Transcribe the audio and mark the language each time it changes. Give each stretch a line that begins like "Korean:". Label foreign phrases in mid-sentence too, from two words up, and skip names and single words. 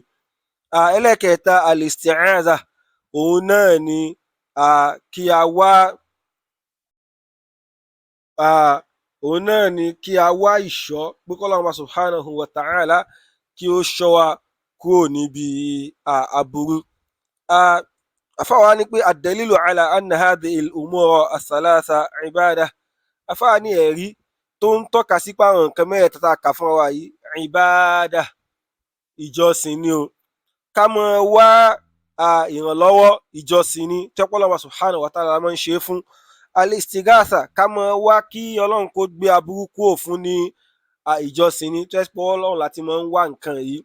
Yoruba: Ẹlẹ́ẹ̀kẹta, al-isti'adha, òun náà ni kí a wá ìṣọ́, pé k'Ọlọ́run
Arabic: سبحانه وتعالى
Yoruba: kí ó ṣọ́ wa kúrò níbi aburú. Àfáà wa ní pé
Arabic: الدليل على أن هذه الأمور الثلاثة عبادة,
Yoruba: àfáà ní ẹ̀rí tó ń tọ́ka sí pé àwọn nǹkan mẹ́rẹ̀ẹ̀ta tá a kà fún wa yìí, ibadah, ìjọsìn ni o. Ká máa wá ìrànlọ́wọ́, ìjọsìn ni tí Ọlọ́run
Arabic: سبحانه وتعالى
Yoruba: máa ń ṣe fún. Al-istighatha, ká máa wá kí Ọlọ́run kó gbé aburú kúrò fún ní ìjọsìn ni, tó yẹ pé Ọlọ́run láti máa ń wá nǹkan yìí.